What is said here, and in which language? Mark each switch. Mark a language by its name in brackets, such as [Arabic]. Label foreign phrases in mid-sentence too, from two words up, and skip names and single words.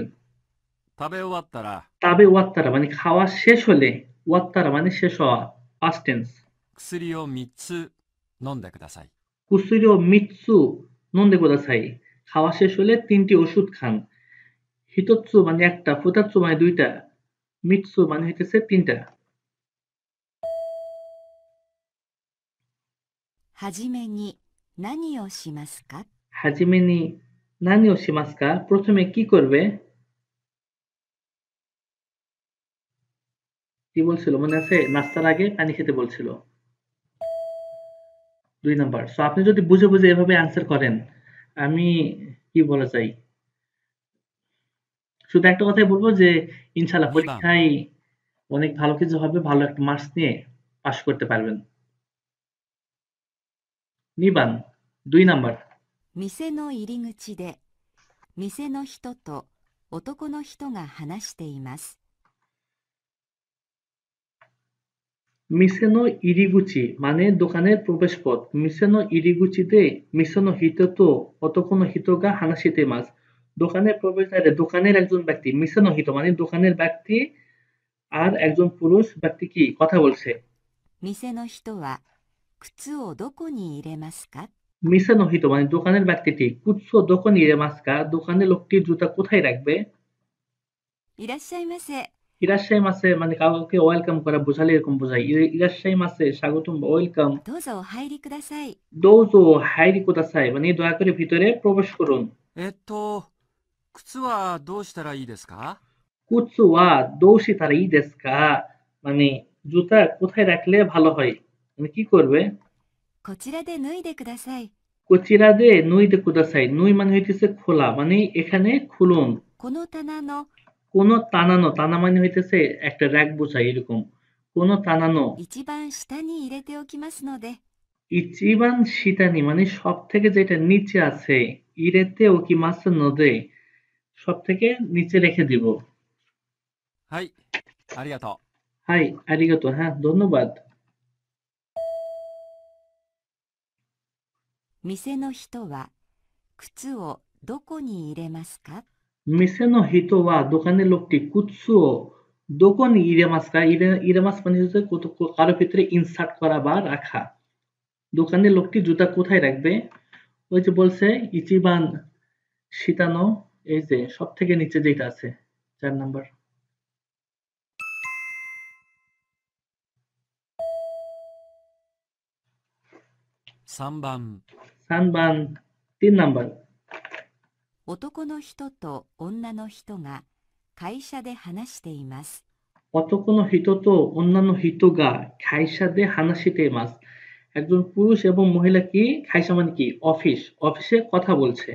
[Japanese] 食べ終わったら食べ終わったら [Bangla] মানে খাওয়া শেষ হলে, ওয়াত্তারা মানে শেষ হওয়া, [English] past tense. [Japanese] 薬を3つ飲んでください。薬を3つ飲んでください [Bangla] খাওয়া শেষ হলে 3টি ওষুধ খান। হিতোৎসু মানে একটা, ফুতাৎসু মানে 2টা, মিৎসু মানে হইতেছে 3টা। [Japanese] はじめに何をしますか？はじめに何をしますか [Bangla] প্রথমে কি করবে? কি বলছিল মনে আছে? নাস্তার আগে পানি খেতে বলছিল। 2 নাম্বার। সো আপনি যদি বুঝে বুঝে এভাবে অ্যান্সার করেন, আমি কি বলা যায়? শুধু একটা কথাই বলবো যে ইনশাআল্লাহ [Japanese] 2番、 [Bangla] পরীক্ষায় অনেক ভালো কিছু হবে, ভালো একটা মার্কস নিয়ে পাস করতে পারবেন। 2 番 2 নাম্বার। [Japanese] 店の入り口で店の人と男の人が話しています。店の入り口 [Bangla] মানে দোকানের প্রবেশপথ। [Japanese] 店の入り口で店の人と男の人が話しています [Bangla] দোকানের প্রবেশদ্বারে দোকানের একজন ব্যক্তি, [Japanese] 店の人 [Bangla] মানে দোকানের ব্যক্তি আর একজন পুরুষ ব্যক্তি কি কথা বলছে। [Japanese] 店の人は靴をどこに入れますか？店の人 [Bangla] মানে দোকানের ব্যক্তিটি [Japanese] 靴をどこに入れますか [Bangla] দোকানের লোকটি জুতা কোথায় রাখবে? [Japanese] いらっしゃいませ。いらっしゃいませ [Bangla] মানে কাউকে ওয়েলকাম করা বোঝালে এরকম বোঝায়। [Japanese] いらっしゃいませ [Bangla] স্বাগতম বা ওয়েলকাম। [Japanese] どうぞお入りください。どうぞお入りください [Bangla] মানে দয়া করে ভিতরে প্রবেশ করুন। [Japanese] 靴はどうしたらいいですか？靴はどうしたらいいですか [Bangla] মানে জুতা কোথায় রাখলে ভালো হয়? মানে কি করবে? [Japanese] こちらで脱いでください。こちらで脱いでください脱い [Bangla] মানে হইতেছে খোলা মানে এখানে খুলুন। [Japanese] この棚のこの棚の棚 [Bangla] মানে হইতেছে একটা র‍্যাক বোঝায় এরকম। [Japanese] この棚の一番下に入れておきますので、一番下に [Bangla] মানে সব থেকে যেটা নিচে আছে [Japanese] 入れておきますので [Bangla] সব থেকে নিচে রেখে দিব। [Japanese] はい、ありがとはいありがと [Bangla] হ্যাঁ ধন্যবাদ। [Japanese] 店の人は靴をどこに入れますか？店の人は [Bangla] দোকানের লোকটি [Japanese] 靴をどこに入れますか入れます [Bangla] মানে হচ্ছে কারো ভিতরে ইনসার্ট করা বা রাখা। দোকানের লোকটি জুতা কোথায় রাখবে? ওই যে বলছে [Japanese] 一番下の [Bangla] এই যে সব থেকে নিচে যেটা আছে 4 নাম্বার। [Japanese] う。3番、 [Bangla] সানবান 3 নাম্বার। [Japanese] 男の人と女の人が会社で話しています。男の人と女の人が会社で話しています [Bangla] একজন পুরুষ এবং মহিলা কি খাইসা মানে কি অফিসে কথা বলছে।